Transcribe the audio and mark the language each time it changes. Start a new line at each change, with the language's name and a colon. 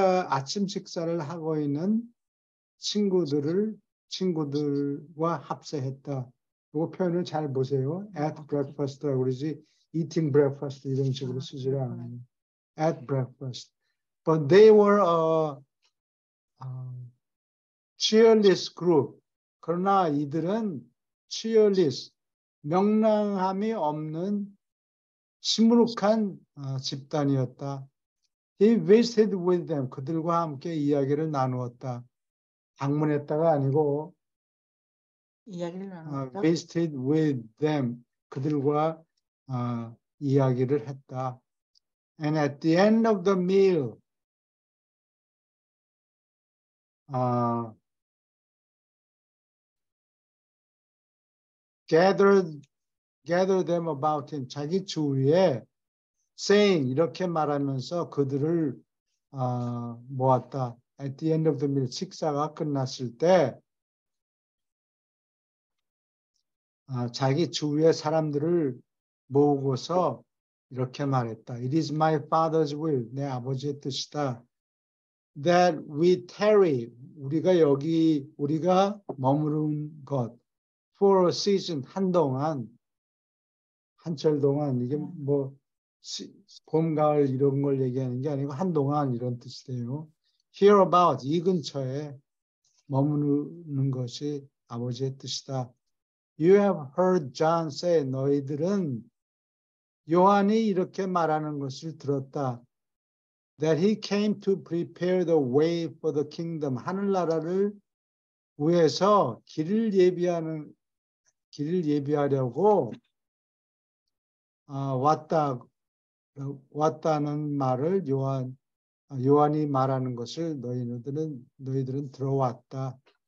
Korean: 아침 식사를 하고 있는 친구들과 합세했다. 이 표현을 잘 보세요.
English: At breakfast
Korean: 라고 그러지
English: eating breakfast
Korean: 이런 식으로 쓰지를 않아요.
English: At breakfast. But they were a cheerless group.
Korean: 그러나 이들은 cheerless, 명랑함이 없는 시무룩한 집단이었다.
English: He visited with them.
Korean: 그들과 함께 이야기를 나누었다. 방문했다가 아니고 이야기를 나눴다.
English: visited with them.
Korean: 그들과 이야기를 했다.
English: And at the end of the meal, gather them about him.
Korean: 자기 주위에 saying 이렇게 말하면서 그들을 모았다.
English: At the end of the meal,
Korean: 식사가 끝났을 때 자기 주위의 사람들을 모으고서 이렇게 말했다.
English: It is my father's will.
Korean: 내 아버지의 뜻이다.
English: That we tarry.
Korean: 우리가 머무른 것.
English: For a season.
Korean: 한철 동안. 이게 뭐 봄, 가을 이런 걸 얘기하는 게 아니고 한동안 이런 뜻이 돼요.
English: Hereabout.
Korean: 이 근처에 머무는 것이 아버지의 뜻이다.
English: You have heard John say.
Korean: 너희들은 요한이 이렇게 말하는 것을 들었다.
English: That he came to prepare the way for the kingdom.
Korean: 하늘나라를 위해서 길을 예비하려고 왔다. 왔다는 말을 요한이 말하는 것을 너희들은 들어왔다.